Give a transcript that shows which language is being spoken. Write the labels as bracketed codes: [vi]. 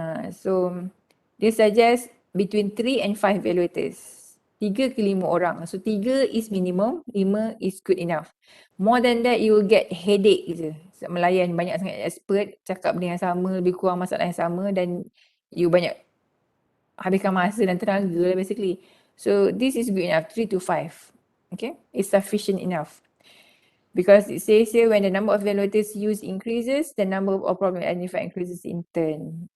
[en] So, dia suggest between 3 and 5 evaluators. [ms] 3 ke 5 orang. [en] So 3 is minimum, 5 is good enough. More than that, you will get headache je. [ms] Melayan banyak sangat expert, cakap benda yang sama, lebih kurang masalah yang sama dan you banyak habiskan masa dan tenaga lah basically. [en] So this is good enough, 3 to 5. Okay, it's sufficient enough. Because it says here when the number of evaluators used increases, the number of problems identified increases in turn.